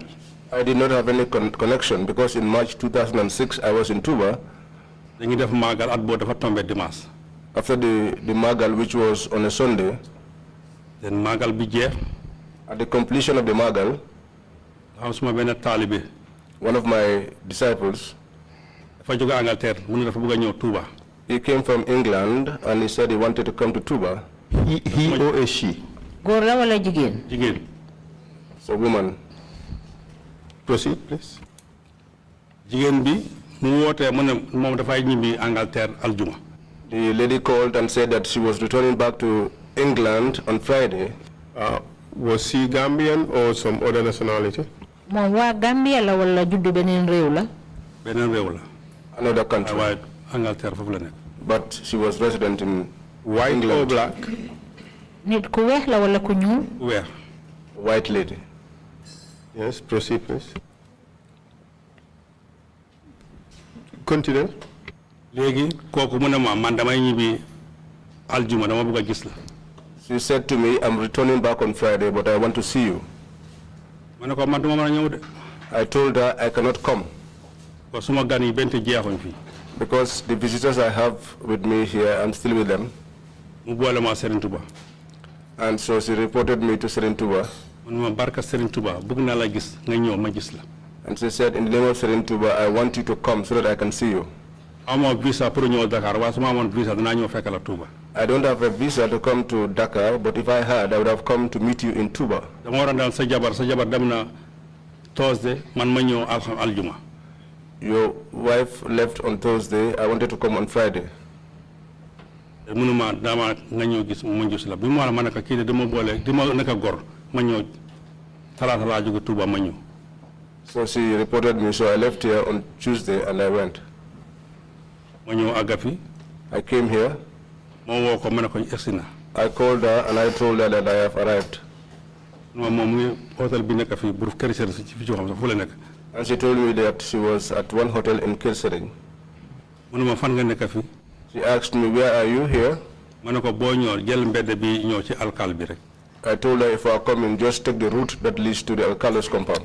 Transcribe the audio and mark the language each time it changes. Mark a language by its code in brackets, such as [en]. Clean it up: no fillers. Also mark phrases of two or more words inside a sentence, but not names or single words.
[en] I did not have any connection because in March 2006 I was in Touba. [wo] Dañuy def magal at boo dafa tombé dimanche. [en] After the magal, which was on a Sunday. [wo] Then magal bi jeex. [en] At the completion of the magal, one of my disciples, he came from England and he said he wanted to come to Touba. He or a she? [wo] Góor la wala jigéen? Jigéen. [en] So woman. Proceed, please. [wo] Jigéen bi mu wootee mu ne moom dafay ñibbi Angleterre aljuma. [en] The lady called and said that she was returning back to England on Friday. Was she Gambian or some other nationality? [wo] Moom waa Gambia la wala juddu beneen réew la? Beneen réew la. [en] Another country. [wo] Waaye Angleterre foofu la nekk. [en] But she was resident in white England. Or black? [wo] Nit ku weex la wala ku ñuul? Weex. [en] White lady. Yes, proceed, please. Continue. [wo] Léegi kooku mu ne ma man damay ñibbi aljuma dama bëgg a gis la. [en] She said to me, I'm returning back on Friday, but I want to see you. [wo] Ma ne ko man duma mën a ñëw de. [en] I told her I cannot come. [wo] Ko suma gan yi bente jeexuñ fii. [en] Because the visitors I have with me here, I'm still with them. [wo] Mu boole ma Serigne Touba. [en] And so she reported me to Serigne Touba. [wo] Man ma barka Serigne Touba bëgg naa la gis nga ñëw ma gis la. [en] And she said, in the name of Serigne Touba, I want you to come so that I can see you. [wo] Amoo visa pour ñëw Dakar waaye su ma amoon visa dinaa ñëw fekk la Touba. [en] I don't have a visa to come to Dakar, but if I had, I would have come to meet you in Touba. [wo] Dama waroon daal sa jabar dem na Thursday man ma ñëw aljuma. [en] Your wife left on Thursday. I wanted to come on Friday. [wo] Munuma dama nga ñëw gis ma gis la bi mu wala ma ne ko kii de dama boole dama nekk gor ma ñëw talaata laa jóge Touba ma ñëw. [en] So she reported me, so I left here on Tuesday and I went. [wo] Ma ñëw Agafi. [en] I came here. [wo] Ma woo ko ma ne ko egsi na. [en] I called her and I told her that I have arrived. [wo] Moom hotel bi nekk fii bu Kër Sëriñ ci fi ci xam sax fu la nekk. [en] And she told me that she was at one hotel in Kër Sëriñ. [wo] Munuma fan nga nekk fii. [en] She asked me, where are you here? [wo] Ma ne ko boo ñëw jël mbedd bi ñëw ci alkal bi rek. [en] I told her if I come in, just take the route that leads to the Alcalde's compound.